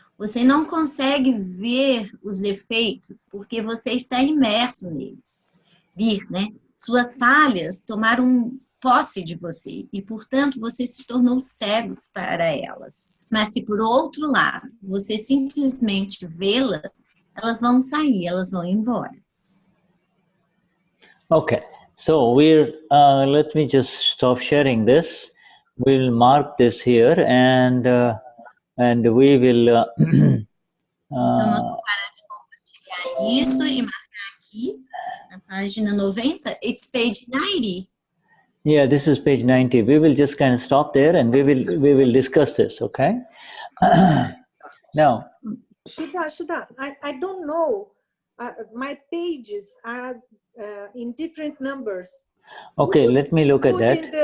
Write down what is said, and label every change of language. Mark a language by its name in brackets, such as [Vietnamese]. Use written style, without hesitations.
[Portuguese] Você não consegue ver os defeitos porque você está imerso neles. Né? Suas falhas tomaram posse de você e, portanto, você se tornou cego para elas. Mas se, por outro lado, você simplesmente vê-las, elas vão sair, elas vão embora. [English] Okay. So let me just stop sharing this. We'll mark this here and we will... [Portuguese] Então, nós vamos parar de compartilhar isso e marcar aqui, na página 90. [English] It's page 90. Yeah, this is page 90. We will just kind of stop there and we will discuss this, okay? Now... Shuddha, I don't know. My pages are in different numbers. Okay, let me look at that.